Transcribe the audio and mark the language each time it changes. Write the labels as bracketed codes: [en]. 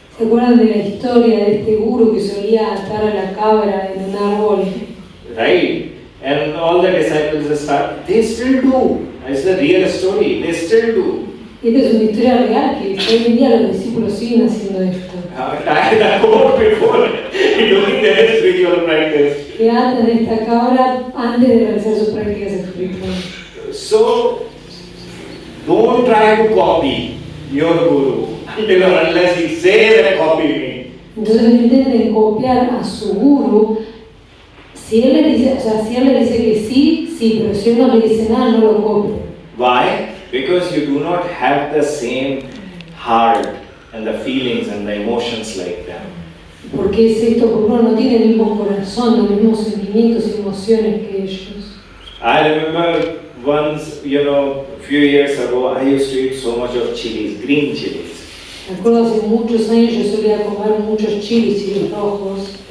[es] ¿Se acuerdan de la historia de este guru que solía atar a la cabra en un árbol? [en] Right? And all the disciples they still do. It's the real story. They still do. [es] Esta es una historia real que hoy en día los discípulos siguen haciendo esto. [en] Tie the goat before doing their spiritual practice. [es] Que atan esta cabra antes de realizar sus prácticas espirituales. [en] So, don't try to copy your guru until or unless he says that copy me. [es] Entonces no intenten copiar a su guru. Si él le dice que sí, pero si él no le dice nada, no lo copien. [en] Why? Because you do not have the same heart and the feelings and the emotions like them. [es] ¿Por qué es esto? Porque uno no tiene el mismo corazón, los mismos sentimientos y emociones que ellos. [en] I remember once, a few years ago, I used to eat so much of chilies, green chilies. [es] Recuerdo hace muchos años yo solía comer muchos chilis rojos.